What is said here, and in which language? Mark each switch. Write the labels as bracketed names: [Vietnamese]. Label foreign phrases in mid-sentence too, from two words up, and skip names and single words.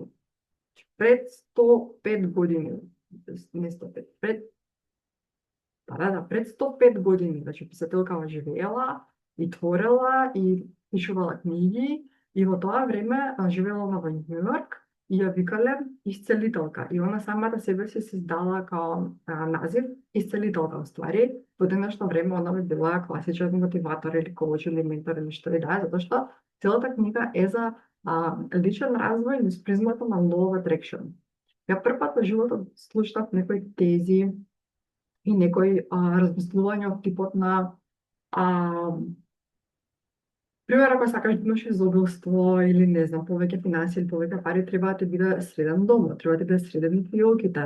[Macedonian] Пред 105 години, не 105, пред 105 години, значи писателкава живеела и творела и пишувала книги и во тоа време живеела во Њујорк и ја викале исцелителка. И она самата себе си создала као назив исцелителка, ствари. Во денешно време она би била класичен мотиватор или коуч или ментор или што и да е, затоа што целата книга е за личен развој низ призмата на [English] law of attraction. [Macedonian] Ја првпат во животот слушнав некои тези и некои размислувања од типот на пример, ако сакаш да имаш изобилство или не знам, повеќе финансии или повеќе пари, треба да ти биде среден домот, треба да ти биде среден пријелките.